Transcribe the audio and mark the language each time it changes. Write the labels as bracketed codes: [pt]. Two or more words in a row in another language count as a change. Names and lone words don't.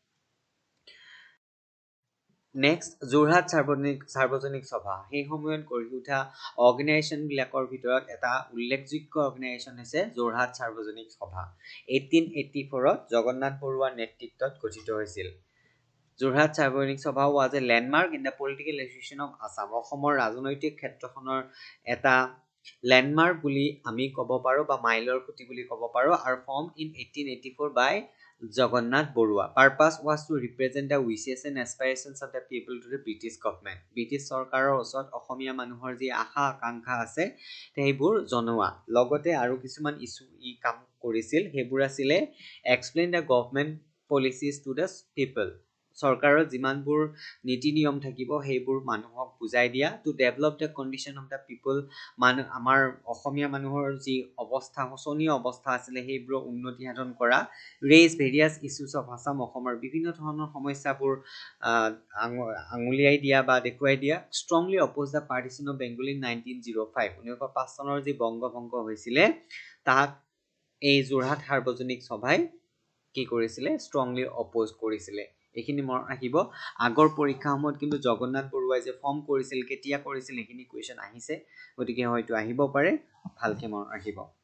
[as] নেক্সট যোৰহাট সাৰ্বজনিক সভা সেই সময়ত গঢ়ি উঠা অৰ্গেনাইজেশ্যন বিলাকৰ ভিতৰত এটা উল্লেখযোগ্য অৰ্গেনাইজেশ্যন হৈছে যোৰহাট সাৰ্বজনিক সভা 1884 ত জগন্নাথ বৰুৱাৰ নেতৃত্বত গঠিত হৈছিল যোৰহাট সাৰ্বজনিক সভা [en] was a landmark in the political association of Assam [as] অসমৰ ৰাজনৈতিক ক্ষেত্ৰখনৰ এটা লেণ্ডমাৰ্ক বুলি আমি ক'ব পাৰো বা মাইলৰ খুঁটি বুলি ক'ব পাৰো আৰু [en] formed in 1884 by Jagannath Barua. Purpose was to represent the wishes and aspirations of the people to the British government. [as] British চৰকাৰৰ ওচৰত অসমীয়া মানুহৰ যি আশা আকাংক্ষা আছে সেইবোৰ জনোৱা লগতে আৰু কিছুমান ইস্যু কাম কৰিছিল সেইবোৰ আছিলে [en] explain the government policies to the people. [as] চৰকাৰৰ যিমানবোৰ নীতি নিয়ম থাকিব সেইবোৰ মানুহক বুজাই দিয়া [en] to develop the condition of the people [as] আমাৰ অসমীয়া মানুহৰ যি অৱস্থা শোচনীয় অৱস্থা আছিলে সেইবোৰ উন্নতি সাধন কৰা [en] raise various issues of Assam [as] অসমৰ বিভিন্ন ধৰণৰ সমস্যাবোৰ আঙুলিয়াই দিয়া বা দেখুৱাই দিয়া [en] strongly oppose the partition of Bengal in 1905 [as] 1905 চনৰ যি বংগভংগ হৈছিলে তাক এই যোৰহাট সাৰ্বজনিক সভাই কি কৰিছিলে [en] strongly oppose [as] কৰিছিলে এইখিনি মনত ৰাখিব আগৰ পৰীক্ষাসমূহত কিন্তু জগন্নাথ বৰুৱাই যে ফৰ্ম কৰিছিল কেতিয়া কৰিছিল এইখিনি কুৱেশ্যন আহিছে গতিকে হয়তো আহিব পাৰে ভালকে মনত ৰাখিব